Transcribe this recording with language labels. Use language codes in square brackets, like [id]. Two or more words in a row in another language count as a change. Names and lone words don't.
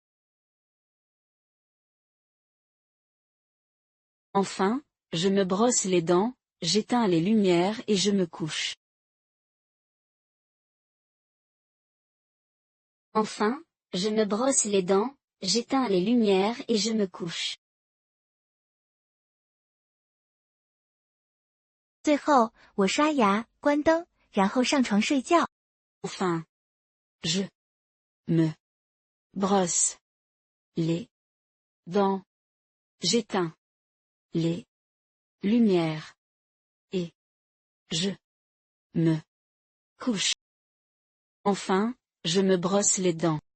[fr] Enfin, je me brosse les dents, j'éteins les lumières et je me couche. Enfin, je me brosse les dents, j'éteins les lumières et je me couche. [zh] 最后，我刷牙，关灯，然后上床睡觉。 [fr] Enfin, je me brosse les dents, j'éteins les lumières et je me couche. Enfin, je me brosse les dents.